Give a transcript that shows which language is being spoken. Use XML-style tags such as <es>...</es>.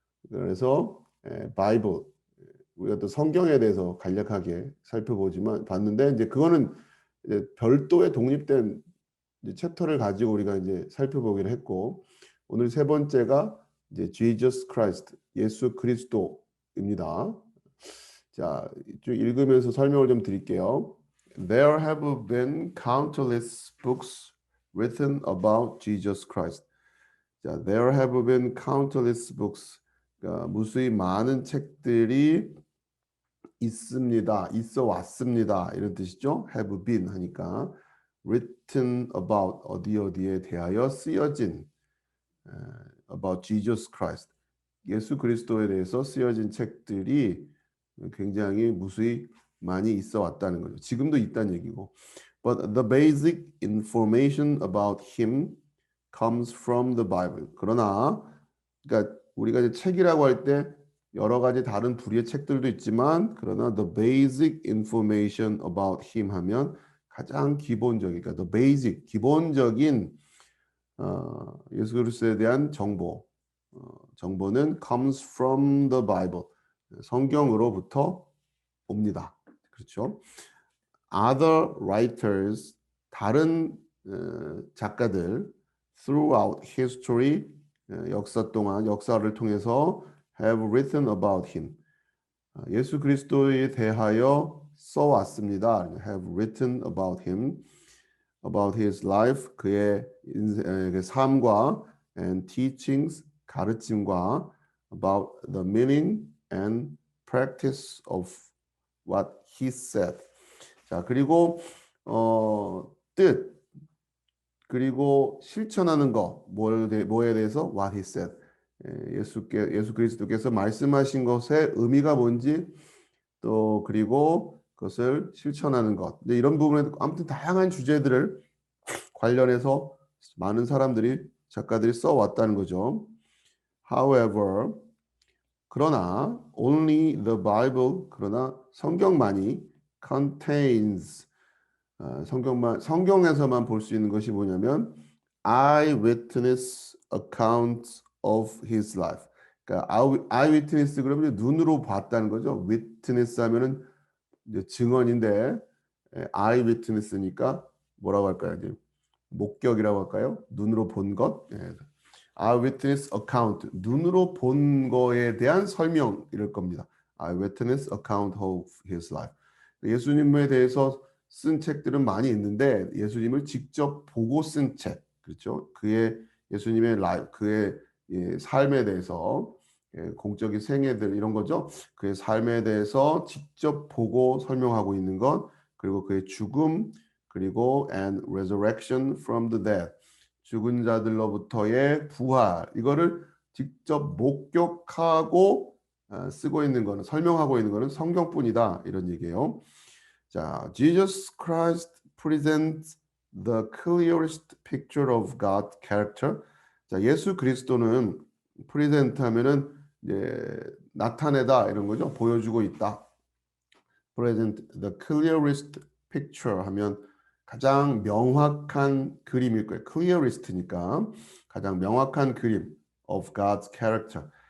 <ko>그래서 바이블 우리가 또 성경에 대해서 간략하게 살펴보지만 봤는데 이제 그거는 이제 별도의 독립된 이제 챕터를 가지고 우리가 이제 살펴보기로 했고 오늘 세 번째가 이제 Jesus Christ 예수 그리스도입니다. 자, 좀 읽으면서 설명을 좀 드릴게요.</ko> <en>There have been countless books written about Jesus Christ. 자, there have been countless books.</en> <ko>그러니까 무수히 많은 책들이 있습니다. 있어 왔습니다. 이런 뜻이죠.</ko> <en>have been</en> <ko>하니까</ko> <en>written about</en> <ko>어디에 대하여 쓰여진</ko> <en>about Jesus Christ.</en> <ko>예수 그리스도에 대해서 쓰여진 책들이 굉장히 무수히 많이 있어 왔다는 거죠. 지금도 있다는 얘기고.</ko> <en>But the basic information about him comes from the Bible.</en> <ko>그러나 그러니까 우리가 이제 책이라고 할 때 여러 가지 다른 부류의 책들도 있지만 그러나</ko> <en>the basic information about him</en> <ko>하면 가장 기본적인 그러니까 the basic 기본적인 예수 그리스도에 대한 정보는</ko> <en>comes from the Bible.</en> <ko>성경으로부터 옵니다. 그렇죠?</ko> <en>Other writers</en> <ko>다른 작가들</ko> <en>throughout history</en> <ko>역사 동안 역사를 통해서</ko> <en>have written about him.</en> <ko>예수 그리스도에 대하여 써왔습니다.</ko> <en>have written about him, about his life,</en> <ko>그의 삶과</ko> <en>and teachings,</en> <ko>가르침과</ko> <en>about the meaning and practice of what he said.</en> <ko>자, 그리고 뜻 그리고 실천하는 거 뭐에 대해서 what he said. 예수 그리스도께서 말씀하신 것의 의미가 뭔지 또 그리고 그것을 실천하는 것. 근데 이런 부분에 아무튼 다양한 주제들을 관련해서 많은 작가들이 써 왔다는 거죠.</ko> <en>However,</en> <ko>그러나</ko> <en>only the Bible</en> <ko>그러나 성경만이</ko> <en>contains</en> <ko>성경에서만 볼 수 있는 것이 뭐냐면</ko> <en>eyewitness accounts of his life.</en> <ko>그러니까 eyewitness 그러면 눈으로 봤다는 거죠. witness 하면은 이제 증언인데 eyewitness니까 뭐라고 할까요? 이제 목격이라고 할까요? 눈으로 본 것. eyewitness account 눈으로 본 거에 대한 설명 이럴 겁니다.</ko> <en>eyewitness account of his life.</en> <ko>예수님에 대해서 쓴 책들은 많이 있는데 예수님을 직접 보고 쓴 책, 그렇죠? 예수님의 그의 삶에 대해서 공적인 생애들 이런 거죠. 그의 삶에 대해서 직접 보고 설명하고 있는 것, 그리고 그의 죽음, 그리고</ko> <en>and resurrection from the dead,</en> <ko>죽은 자들로부터의 부활, 이거를 직접 목격하고 쓰고 있는 거는 설명하고 있는 거는 성경뿐이다 이런 얘기예요.</ko> <en>자, Jesus Christ presents the clearest picture of God's character.</en> <ko>자, 예수 그리스도는 present 하면은 이제 나타내다 이런 거죠. 보여주고 있다.</ko> <en>present the clearest</en> <ko>picture 하면 가장 명확한 그림일 거예요. clearest니까 가장 명확한 그림</ko> <en>of God's character.</en>